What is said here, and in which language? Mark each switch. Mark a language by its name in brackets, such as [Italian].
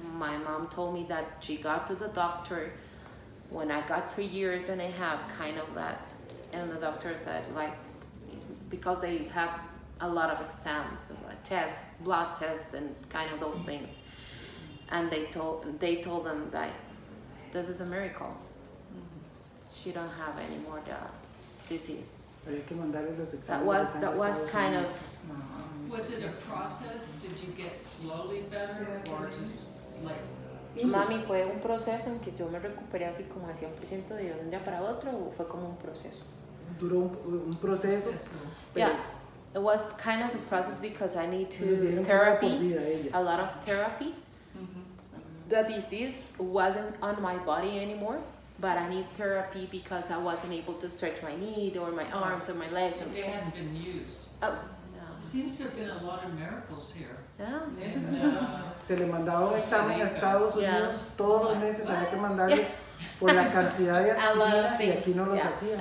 [English] My mom told me that she got to the doctor when I got 3 years and a half, kind of that, and the doctor said, like, because they have a lot of exams, tests, blood tests, and kind of those things, and they told them that this is a miracle. She don't have any more the disease. That was kind of. Was it a process? Did you get slowly better or just like? [Spanish] Mami, ¿fue un proceso en que yo me recuperé así como al 100% de un día para otro o fue como un proceso? Duró un proceso. [English] Yeah, it was kind of a process because I need to therapy, a lot of therapy. The disease wasn't on my body anymore, but I need therapy because I wasn't able to stretch my knee or my arms or my legs. But they hadn't been used. Oh, Seems to have been a lot of miracles here. yeah. [Spanish] Se le mandaba un examen a Estados Unidos, todos los meses había que mandarle por la cantidad de aspirina y aquí no los hacían.